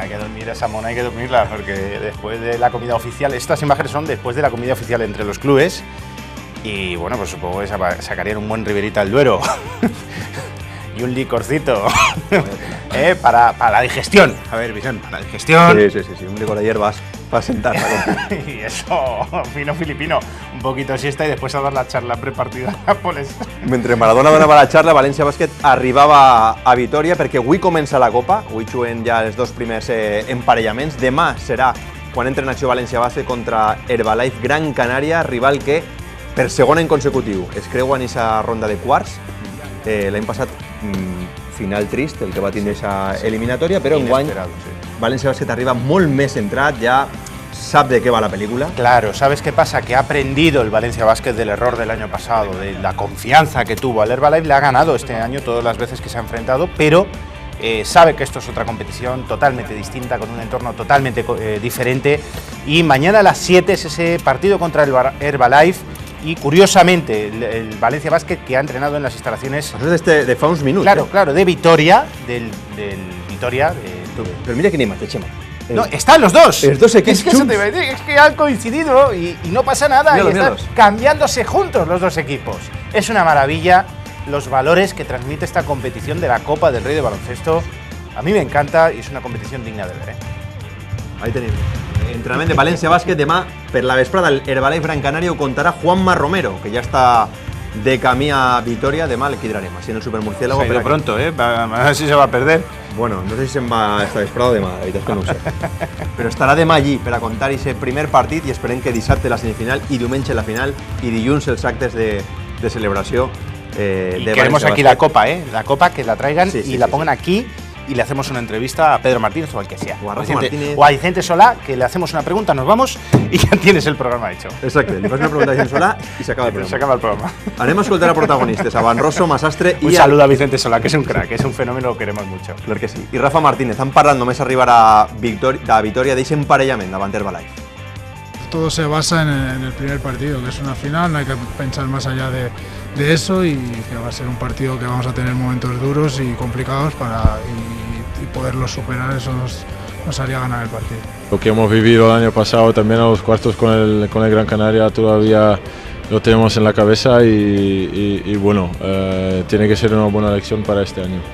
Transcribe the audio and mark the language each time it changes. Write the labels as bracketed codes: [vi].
[es] Hay que dormir esa mona, hay que dormirla, porque después de la comida oficial, estas imágenes son después de la comida oficial entre los clubes, y bueno, pues supongo que sacarían un buen Riberita al Duero y un licorcito para la digestión. A ver, Vicente, para la digestión. Sí, un licor de hierbas para sentar. Y eso, fino filipino, un poquito siesta y después a dar la charla prepartida a Nápoles. [ca] Mentre Maradona donava la xarra, València Bàsquet arribava a Vitoria perquè avui comença la Copa, avui juguen ja els dos primers emparellaments. Demà serà quan entra en acció València Bàsquet contra Herbalife Gran Canària, rival que per segon any consecutiu es creuen en aquesta ronda de quarts. L'any passat final trist el que va tindre aquesta eliminatòria, però enguany València Bàsquet arriba molt més centrat, ja sap [es] de qué va la película. Claro, ¿sabes qué pasa? Que ha aprendido el Valencia Basket del error del año pasado, de la confianza que tuvo al Herbalife, le ha ganado este año todas las veces que se ha enfrentado, pero sabe que esto es otra competición totalmente distinta, con un entorno totalmente diferente, y mañana a las 7 es ese partido contra el Herbalife, y curiosamente el Valencia Basket, que ha entrenado en las instalaciones... [ca] de fa uns minuts. [es] Claro, de Vitoria, del Vitoria... Pero mira que ni mate, Chema. No, están los dos. Los dos equipos. Es que han coincidido y no pasa nada. Míralos, y están míralos. cambiándose juntos los dos equipos. Es una maravilla los valores que transmite esta competición de la Copa del Rey de baloncesto. A mí me encanta y es una competición digna de ver. [ca] Ahí tenim. Entrenament de València Bàsquet. Demà, per la vesprada, el Herbalife Gran Canària ho contarà Juanma Romero, que ja està de camí a Vitoria. Demà el quidrarem, así en el Supermurciélago. [es] Se ha ido pronto, a ver si se va a perder. [ca] Bueno, no sé si se'n va esta vesprada o demà, la veritat és que no ho sé. Però estarà demà allí per a contar aquest primer partit i esperem que dissabte la semifinal i diumenge la final i dilluns els actes de celebració de [es] queremos [ca] València [es] aquí [ca] Bàsquet. [es] la Copa, la Copa que la traigan Sí, y la pongan aquí y le hacemos una entrevista a Pedro Martínez o al que sea. O a Rafa Martínez. O a Vicente Solá, que le hacemos una pregunta, nos vamos y ya tienes el programa hecho. [ca] Exacte, li fas una pregunta a Vicent Solà i s'acaba el programa. [es] Se acaba el programa. [ca] Anem a escoltar a protagonistes, a Van Rosso, Massastre i [es] Un saludo a Vicente Solá, que es un crack, es un fenómeno, lo queremos mucho. [ca] Clar que sí. I Rafa Martínez, han parlat només arribar a Vitoria d'eixe emparellament davant Herbalife. [es] Todo se basa en el primer partido, que es una final, no hay que pensar más allá de eso y que va a ser un partido que vamos a tener momentos duros y complicados y poderlos superar, eso nos haría ganar el partido. Lo que hemos vivido el año pasado también a los cuartos con el Gran Canaria todavía lo tenemos en la cabeza y bueno, tiene que ser una buena lección para este año.